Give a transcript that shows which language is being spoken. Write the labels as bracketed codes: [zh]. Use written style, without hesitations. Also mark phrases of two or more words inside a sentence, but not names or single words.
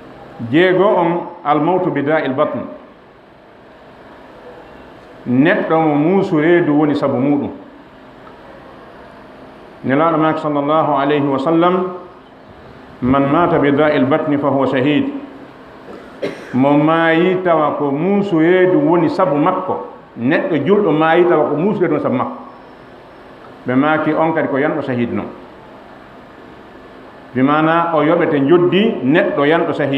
[ff] jeego on [ar] الموت بداء البطن, [ff] neɗɗo mo muusu reedu woni sabu muɗum. nelaaɗo maake [ar] صلى الله عليه وسلم من مات بداء البطن فهو شهيد, [ff] mo maayi tawa ko muusu reedu woni sabu makko, neɗɗo julɗo maayi tawa ko muusu reedu woni sabu makko, ɓe maaki on kadi ko yanɗo shahid noon, bimana o yoɓete joddi neɗɗo yanɗo shahid.